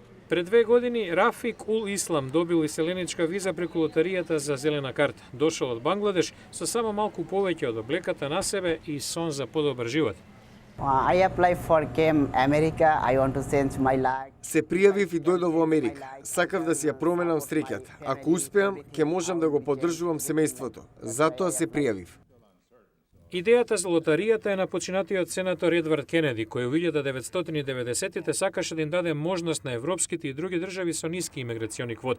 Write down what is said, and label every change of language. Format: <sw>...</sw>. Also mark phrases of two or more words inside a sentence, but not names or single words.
<mk>Пред 2 години Рафик Ул Ислам добил иселеничка виза преку лотаријата за зелена карта. Дошол од Бангладеш со само малку повеќе од облеката на себе и сон за подобар живот.</mk> <en>I applied for came America. I want to change my life.</en> <mk>Се пријавив и дојдов во Америка. Сакав да си ја променам среќата. Ако успеам, ќе можам да го поддржувам семејството. Затоа се пријавив. Идејата за лотаријата е на починатиот сенатор Едвард Кенеди, кој во 1990-тите сакаше да им даде можност на европските и други држави со ниски имиграциони квоти.</mk>